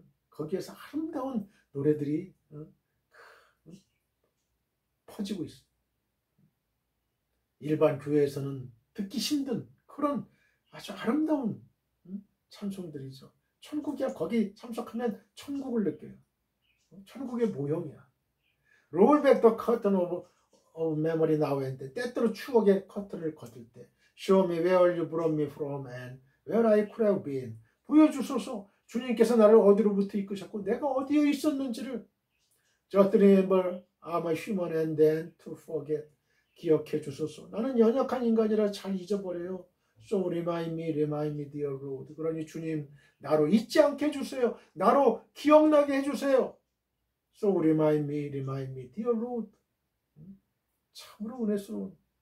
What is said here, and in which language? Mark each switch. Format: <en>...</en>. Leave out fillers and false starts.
<ko>거기에서 아름다운 노래들이 퍼지고 있어요. 일반 교회에서는 듣기 힘든 그런 아주 아름다운 찬송들이죠. 천국이야. 거기 참석하면 천국을 느껴요. 천국의 모형이야.</ko> <en>Roll back the curtain of memory now and then.</en> <ko>때때로 추억의 커튼을 거둘 때</ko> <en>Show me where you brought me from and where I could have been.</en> <ko>보여주소서. 주님께서 나를 어디로부터 이끄셨고 내가 어디에 있었는지를.</ko> <en>Just remember I'm a human and then to forget.</en> <ko>기억해 주소서. 나는 연약한 인간이라 잘 잊어버려요.</ko> <en>So remind me, dear Lord.</en> <ko>그러니 주님, 나로 잊지 않게 해주세요. 나로 기억나게 해주세요.</ko> <en>So remind me, dear Lord.</en> <ko>참으로 은혜스러운.</ko>